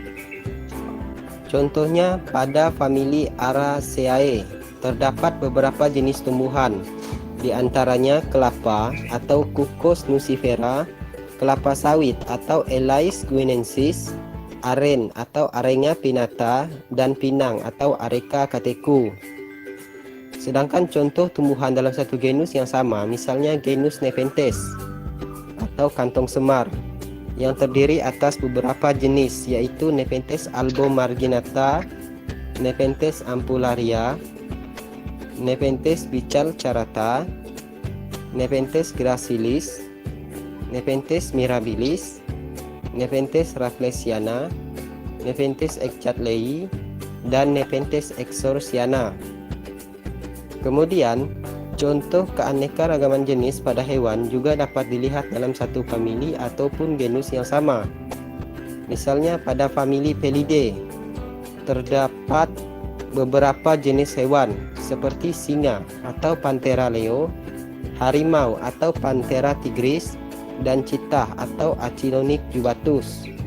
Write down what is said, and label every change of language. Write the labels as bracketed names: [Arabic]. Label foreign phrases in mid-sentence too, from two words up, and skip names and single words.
[Indonesian] Contohnya pada famili Araceae terdapat beberapa jenis tumbuhan, di antaranya kelapa atau Cucos nucifera, kelapa sawit atau Elais guinensis, aren atau Arenga pinnata, dan pinang atau Areca catechu. Sedangkan contoh tumbuhan dalam satu genus yang sama, misalnya genus Nepenthes atau kantong semar, yang terdiri atas beberapa jenis yaitu Nepenthes albomarginata, Nepenthes ampullaria, Nepenthes bisalcarata, Nepenthes gracilis, Nepenthes mirabilis, Nepenthes rafflesiana, Nepenthes ecchatlei, dan Nepenthes exorciana. Kemudian, contoh keanekaragaman jenis pada hewan juga dapat dilihat dalam satu famili ataupun genus yang sama. Misalnya pada famili Felidae, terdapat beberapa jenis hewan seperti singa atau Panthera leo, harimau atau Panthera tigris, dan citah atau Acylonyx jubatus.